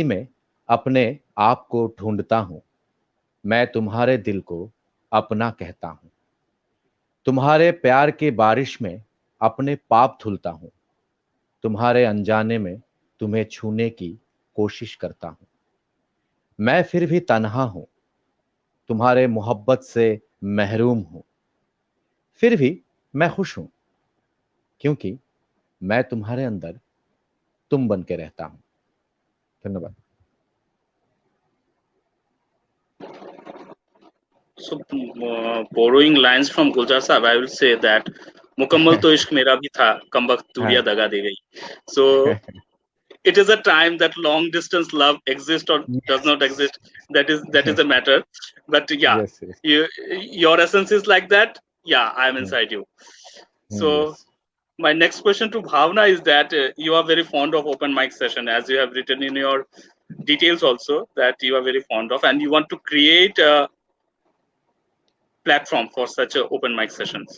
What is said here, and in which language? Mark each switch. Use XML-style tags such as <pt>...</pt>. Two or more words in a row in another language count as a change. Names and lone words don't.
<hi>में अपने आप को ढूंढता हूँ, मैं तुम्हारे दिल को अपना कहता हूँ, तुम्हारे प्यार की बारिश में अपने पाप धुलता हूँ, तुम्हारे अनजाने में तुम्हें छूने की कोशिश करता हूँ, मैं फिर भी तन्हा हूँ, तुम्हारे मोहब्बत से महरूम हूँ, फिर भी मैं खुश हूँ, क्योंकि मैं तुम्हारे अंदर तुम बन के रहता हूँ। धन्यवाद।</hi> <en>So, borrowing lines from Gulzar Saab, I will say that</en> <hi>मुकम्मल तो इश्क मेरा भी था, कमबख्त दूरियां दगा दे गई.</hi> <en>So it is a time that long distance love exists or does not exist. That is a matter. But yeah, yes. your essence is like that. Yeah, I am inside you. So yes. my next question to Bhavna is that you are very fond of open mic session, as you have written in your details also that you are very fond of, and you want to create a platform for such open mic sessions.</en>